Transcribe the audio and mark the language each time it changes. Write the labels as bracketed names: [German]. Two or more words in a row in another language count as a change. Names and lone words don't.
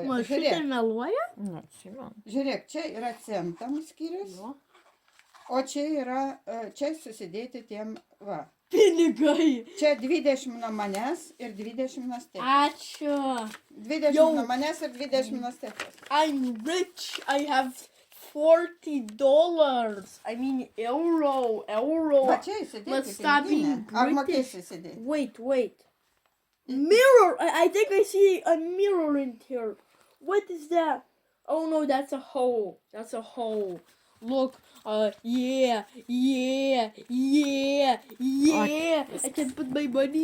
[Lithuanian] Mašutė meluoja? Na, šiandien. Žiūrėk, čia yra centam skyrius, o čia yra, čia susidėti tiem, va. Pinigai! Čia 20 nuo manęs ir 20 nuo Stefos. Ačiū! 20 Jau. nuo manęs ir 20 nuo Stefos. [English] I'm rich! I have $40! I mean euro! [Lithuanian] Va čia įsidėti [English] Let's stop [Lithuanian] piniginę. [English] being [Lithuanian] Ar [English] British. [Lithuanian] mokėsi įsidėti? [English] Wait. Mirror! I think I see a mirror in here. What is that? Oh no, that's a hole. That's a hole. Look, yeah. I can put my money